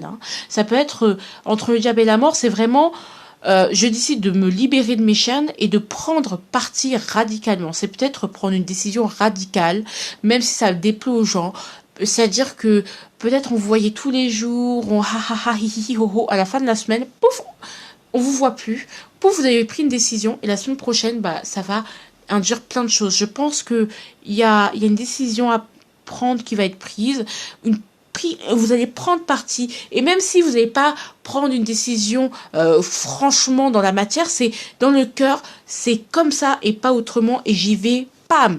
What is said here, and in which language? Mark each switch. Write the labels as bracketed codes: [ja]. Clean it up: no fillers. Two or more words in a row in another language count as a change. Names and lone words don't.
[fr] Hein. Ça peut être entre le diable et la mort, c'est vraiment je décide de me libérer de mes chaînes et de prendre parti radicalement. C'est peut-être prendre une décision radicale, même si ça déplaît aux gens. C'est-à-dire que peut-être on vous voyait tous les jours, on ha ha ha hi hi ho ho, à la fin de la semaine, pouf, on vous voit plus. Pouf, vous avez pris une décision et la semaine prochaine, bah ça va induire plein de choses. Je pense que il y a une décision à prendre qui va être prise, vous allez prendre parti, et même si vous n'allez pas prendre une décision franchement dans la matière, c'est dans le cœur, c'est comme ça et pas autrement, et j'y vais, pam.